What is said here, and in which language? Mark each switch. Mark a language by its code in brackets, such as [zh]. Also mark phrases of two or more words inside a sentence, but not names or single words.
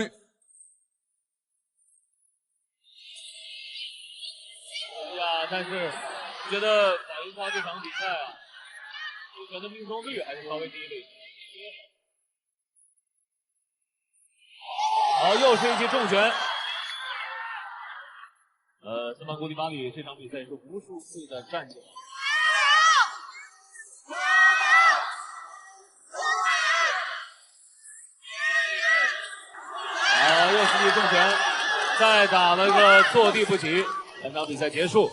[zh] 哎呀，但是覺得保英倉這場比賽啊，出拳的命中率還是稍微低了一些。好，又是一記重拳。森巴庫利巴里這場比賽是無數次的站起來。好，又是一記重拳，再打了個坐地不起，本場比賽結束。